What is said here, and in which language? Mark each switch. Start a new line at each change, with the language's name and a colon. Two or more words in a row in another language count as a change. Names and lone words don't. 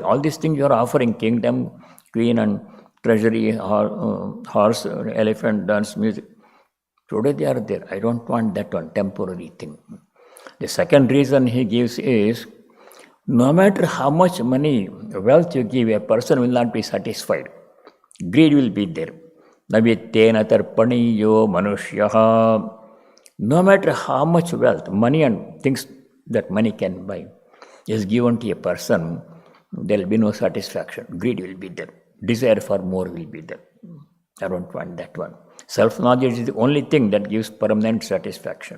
English: All these things you are offering, kingdom, queen and treasury, horse, elephant, dance, music. Today they are there. I don't want that one, temporary thing. The second reason he gives is, no matter how much money, wealth you give, a person will not be satisfied. Greed will be there.
Sanskrit: Navityena tarpaniyo manushyaha.
English: No matter how much wealth, money and things that money can buy is given to a person, there will be no satisfaction. Greed will be there. Desire for more will be there. I don't want that one. Self-knowledge is the only thing that gives permanent satisfaction.